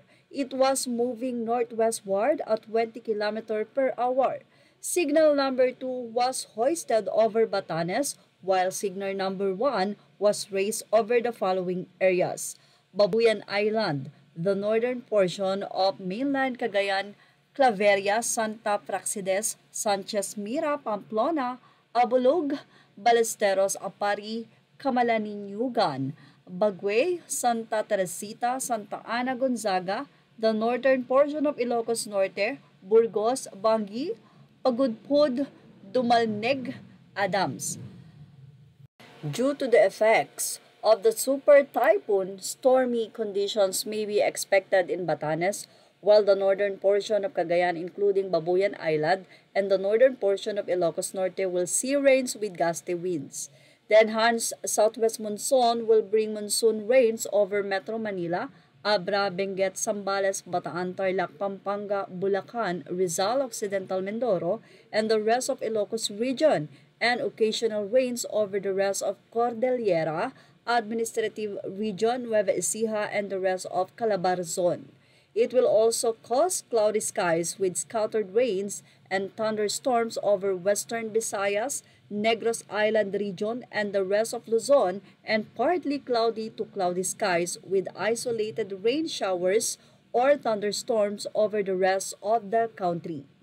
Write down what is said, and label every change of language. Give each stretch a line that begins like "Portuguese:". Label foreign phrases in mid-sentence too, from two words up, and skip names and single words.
English: It was moving northwestward at 20 km per hour. Signal number 2 was hoisted over Batanes, while signal number 1 was raised over the following areas: Babuyan Island, the northern portion of mainland Cagayan, Claveria, Santa Praxedes, Sanchez Mira, Pamplona, Abulog, Ballesteros, Apari, Camalaninugan, Bagué, Santa Teresita, Santa Ana, Gonzaga, the northern portion of Ilocos Norte, Burgos, Bangi, Pagudpud, Dumalneg, Adams. Due to the effects of the super typhoon, stormy conditions may be expected in Batanes, while the northern portion of Cagayan, including Babuyan Island, and the northern portion of Ilocos Norte will see rains with gusty winds. The enhanced southwest monsoon will bring monsoon rains over Metro Manila, Abra, Benguet, Zambales, Bataan, Tarlac, Pampanga, Bulacan, Rizal, Occidental Mindoro, and the rest of Ilocos region, and occasional rains over the rest of Cordillera, Administrative Region, Nueva Ecija, and the rest of Calabarzon. It will also cause cloudy skies with scattered rains and thunderstorms over western Visayas, Negros Island region, and the rest of Luzon, and partly cloudy to cloudy skies with isolated rain showers or thunderstorms over the rest of the country.